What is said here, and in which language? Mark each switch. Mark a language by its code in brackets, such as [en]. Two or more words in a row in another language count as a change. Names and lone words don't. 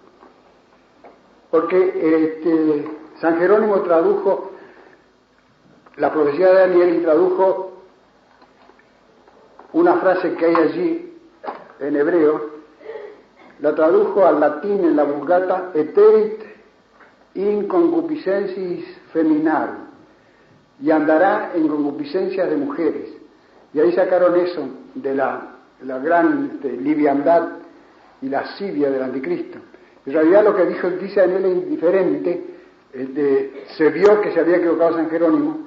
[es] porque San Jerónimo tradujo la profecía de Daniel y tradujo una frase que hay allí en hebreo, la tradujo al latín en la Vulgata, [la] eterit in concupiscensis feminarum, [es] y andará en concupiscencias de mujeres. Y ahí sacaron eso de la gran liviandad y lascivia del anticristo. En realidad lo que dice Daniel es indiferente. Se vio que se había equivocado San Jerónimo.